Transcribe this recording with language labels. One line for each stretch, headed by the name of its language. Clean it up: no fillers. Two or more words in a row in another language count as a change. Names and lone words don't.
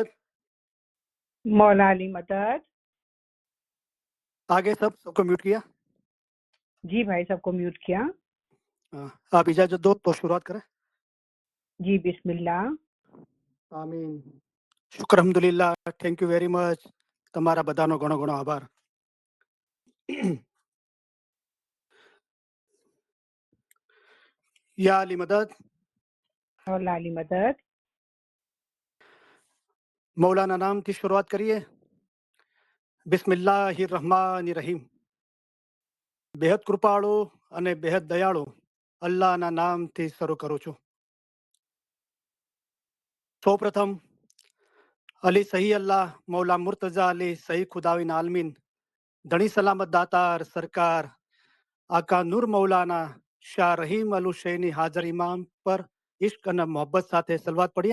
Hindi: मौला अली मदद। आगे सबको म्यूट किया। जी भाई, सबको म्यूट किया। आप इजाजत दो तो शुरुआत करें। जी बिस्मिल्लाह। आमीन। शुक्र अल्हम्दुलिल्लाह।
English: thank you very much.
Gujarati: તમારા બધાનો ઘણો ઘણો આભાર.
Hindi: या अली मदद। मौला अली मदद।
Gujarati: મૌલાના નામથી શરૂઆત કરીએ.
Arabic: بسم الله الرحمن الرحيم.
Gujarati: બેહદ કૃપાળુ અને બેહદ દયાળુ અલ્લાહના નામથી શરૂ કરું છું. સૌપ્રથમ અલી સહી અલ્લાહ મૌલા મુર્તઝા અલી સહી ખુદાવિન આલમીન ધણી સલામત દાતાર સરકાર આકા નૂર મૌલાના શાહ રહીમ અલ હુસૈની હાજર ઇમામ પર ઇશ્ક અને મોહબ્બત સાથે સલવાત પડીએ.